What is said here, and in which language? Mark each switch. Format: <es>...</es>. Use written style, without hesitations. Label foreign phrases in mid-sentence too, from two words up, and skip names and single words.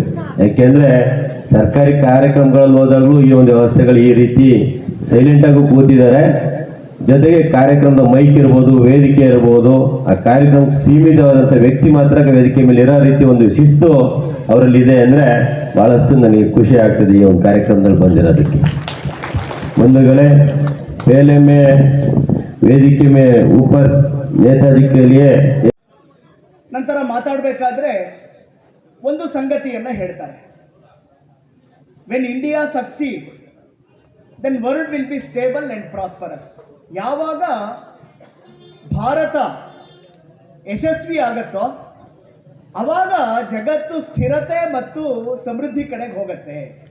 <kn>ಯಾಕೆಂದರೆ ಸರ್ಕಾರಿ ಕಾರ್ಯಕ್ರಮಗಳಲ್ಲಿ ಹೋದಾಗಲೂ ಈ ಒಂದು ವ್ಯವಸ್ಥೆಗಳು ಈ ರೀತಿ ಸೈಲೆಂಟಾಗೂ ಕೂತಿದ್ದಾರೆ. ಜೊತೆಗೆ ಕಾರ್ಯಕ್ರಮದ ಮೈಕ್ ಇರ್ಬೋದು, ವೇದಿಕೆ ಇರ್ಬೋದು, ಆ ಕಾರ್ಯಕ್ರಮಕ್ಕೆ ಸೀಮಿತವಾದಂಥ ವ್ಯಕ್ತಿ ಮಾತ್ರ ವೇದಿಕೆ ಮೇಲೆ ಇರೋ ರೀತಿ ಒಂದು ಶಿಸ್ತು ಅವರಲ್ಲಿ ಇದೆ ಅಂದರೆ ಭಾಳಷ್ಟು ನನಗೆ ಖುಷಿ ಆಗ್ತದೆ ಈ ಒಂದು ಕಾರ್ಯಕ್ರಮದಲ್ಲಿ ಬಂದಿರೋದಕ್ಕೆ. ಬಂಧುಗಳೇ,</kn> <hi>पहले में ವೇದಿಕೆ में ऊपर नेताजी के लिए</hi> <kn>ನಂತರ ಮಾತಾಡಬೇಕಾದ್ರೆ ಒಂದು ಸಂಗತಿಯನ್ನು ಹೇಳ್ತಾರೆ.</kn> <en>when India succeed then world will be stable and prosperous.</en> <kn>ಯಾವಾಗ ಭಾರತ ಯಶಸ್ವಿ ಆಗುತ್ತೋ ಅವಾಗ ಜಗತ್ತು ಸ್ಥಿರತೆ ಮತ್ತು ಸಮೃದ್ಧಿ ಕಡೆಗೆ ಹೋಗುತ್ತೆ.</kn>